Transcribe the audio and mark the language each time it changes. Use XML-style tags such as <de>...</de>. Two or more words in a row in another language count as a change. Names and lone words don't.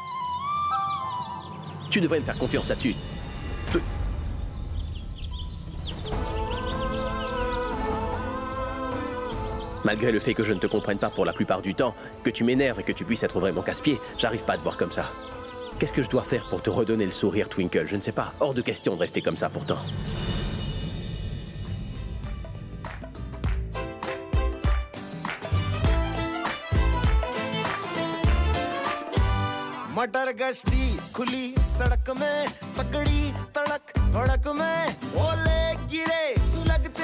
<fr>Tu devrais me faire confiance là-dessus. Malgré le fait que je ne te comprenne pas pour la plupart du temps, que tu m'énerves et que tu puisses être vraiment casse-pied, j'arrive pas à te voir comme ça. Qu'est-ce que je dois faire pour te redonner le sourire, Twinkle? Je ne sais pas. Hors de question de rester comme ça, pourtant.</fr> <hi>मटर गश्ती खुली सड़क में तगड़ी तड़क भड़क में ओले गिरे सुलगते</hi>